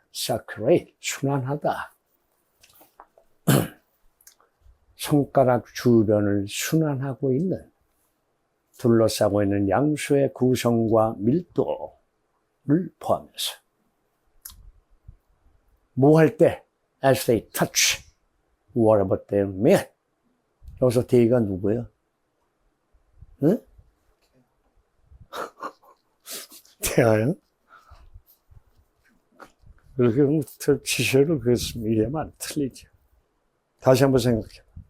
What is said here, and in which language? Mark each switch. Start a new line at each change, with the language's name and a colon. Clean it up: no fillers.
Korean: circulate, 순환하다. 손가락 주변을 순환하고 있는, 둘러싸고 있는 양수의 구성과 밀도를 포함해서. 뭐 할 때?
English: As they touch, whatever they meet.
Korean: 여기서 they가 누구야? 응? 태아야? 그렇게 지시로 이해하면 안 틀리죠. 다시 한번 생각해.